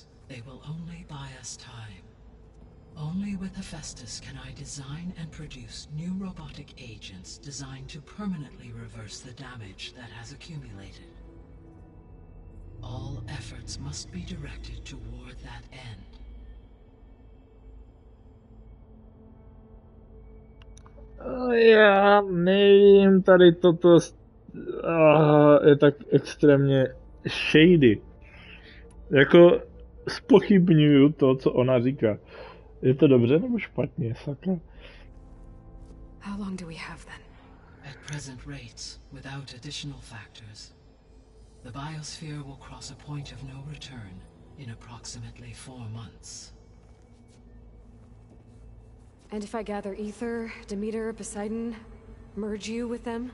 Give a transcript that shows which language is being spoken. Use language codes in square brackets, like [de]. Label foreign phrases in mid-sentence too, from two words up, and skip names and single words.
[en] They will only buy us time. Only with Hephaestus can I design and produce new robotic agents designed to permanently reverse the damage that has accumulated. All efforts must be directed toward that end. [cs] Já nevím, tady toto je tak extrémně shady. Jako zpochybňuju to, co ona říká. Je to dobře nebo špatně, sakra? [en] How long do we have then? At present rates, without additional factors, the biosphere will cross a point of no return in approximately 4 months. And if I gather Ether, Demeter, Poseidon, merge you with them?